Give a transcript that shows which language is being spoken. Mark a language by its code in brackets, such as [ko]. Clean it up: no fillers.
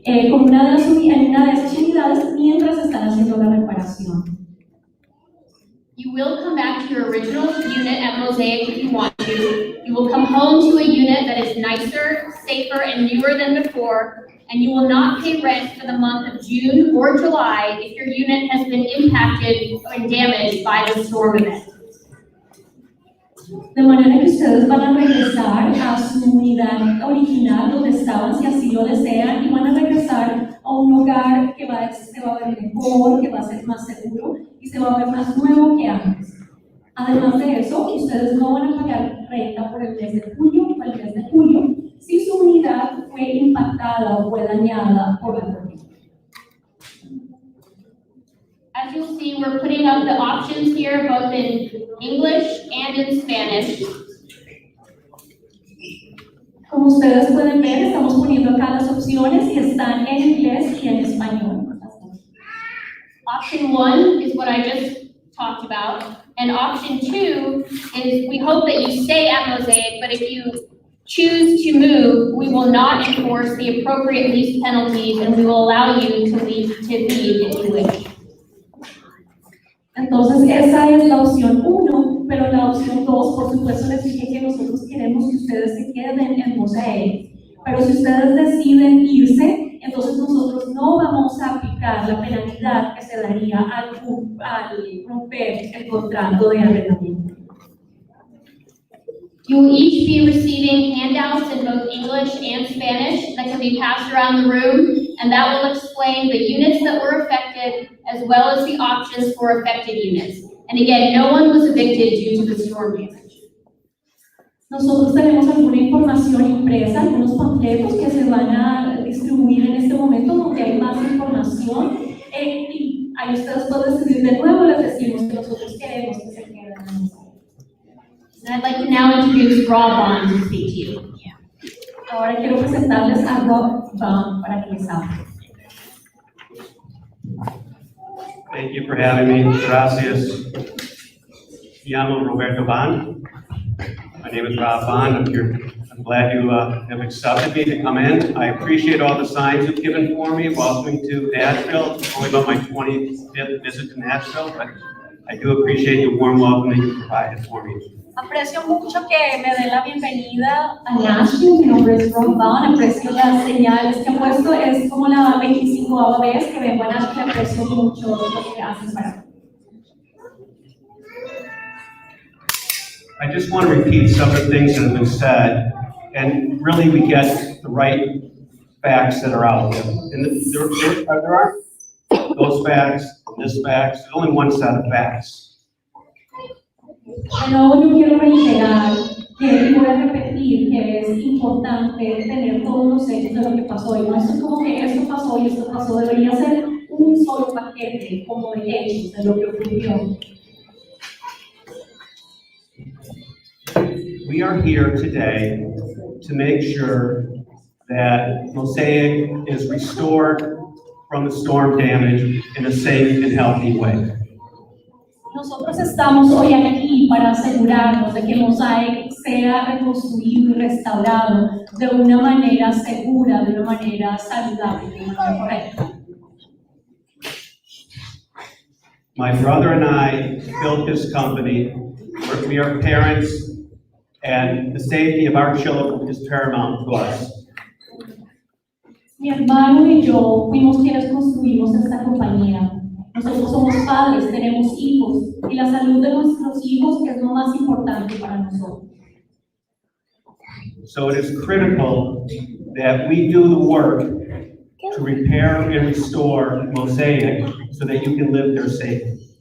[es] Con una de esas unidades mientras están haciendo la reparación. [en] You will come back to your original unit at Mosaic if you want to. You will come home to a unit that is nicer, safer, and newer than before, and you will not pay rent for the month of June or July if your unit has been impacted and damaged by the storm event. [es] De manera que ustedes van a regresar a su unidad original donde estaban, si así lo desean, y van a regresar a un hogar que se va a ver mejor, que va a ser más seguro y se va a ver más nuevo que antes. Además de eso, ustedes no van a pagar renta por el mes de junio o el mes de julio si su unidad fue impactada o fue dañada por la tormenta. [en] As you'll see, we're putting up the options here, both in English and in Spanish. [es] Como ustedes pueden ver, estamos poniendo acá las opciones y están en inglés y en español. [en] Option 1 is what I just talked about, and option 2 is we hope that you stay at Mosaic, but if you choose to move, we will not enforce the appropriate lease penalties, and we will allow you to leave if you wish. [es] Entonces, esa es la opción 1, pero la opción 2, por supuesto, les dije que nosotros queremos que ustedes se queden en Mosaic. Pero si ustedes deciden irse, entonces nosotros no vamos a aplicar la penalidad que se daría al romper el contrato de arrendamiento. [en] You will each be receiving handouts in both English and Spanish that can be passed around the room, and that will explain the units that were affected as well as the options for affected units. And again, no one was evicted due to the storm damage. [es] Nosotros tenemos alguna información impresa, algunos panfletos que se van a distribuir en este momento donde hay más información y ahí ustedes pueden decidir de nuevo, les decimos que nosotros queremos que se queden en Mosaic. [en] And I'd like to now introduce Rob Bond to speak to you. [es] Ahora quiero presentarles a Rob Bond para que les hable. [en] Thank you for having me. [es] Gracias. Me llamo Roberto Bond. [en] My name is Rob Bond. I'm glad you have accepted me to come in. I appreciate all the signs you've given for me. Welcoming to Nashville. It's only about my 25th visit to Nashville, but I do appreciate the warm welcome that you provided for me. [es] Aprecio mucho que me den la bienvenida a Nashville. Mi nombre es Rob Bond. Aprecio las señales que han puesto. Es como la 25ª vez que vengo a Nashville. Aprecio mucho lo que hacen para mí. [en] I just want to repeat some of the things that have been said, and really we get the right facts that are out there. And there aren't those facts, this facts, there's only one set of facts. [es] Pero yo quiero reiterar que voy a repetir que es importante tener todos los hechos de lo que pasó. Y no es como que esto pasó y esto pasó. Debería ser un solo paquete como de hechos de lo que ocurrió. [en] We are here today to make sure that Mosaic is restored from the storm damage in a safe and healthy way. [es] Nosotros estamos hoy aquí para asegurarnos de que Mosaic sea reconstruido y restaurado de una manera segura, de una manera saludable, de una manera correcta. [en] My brother and I built this company. We are parents, and the safety of our children is paramount to us. [es] Mi hermano y yo fuimos quienes construimos esta compañía. Nosotros somos padres, tenemos hijos, y la salud de nuestros hijos es lo más importante para nosotros. [en] So it is critical that we do the work to repair and restore Mosaic so that you can live there safely.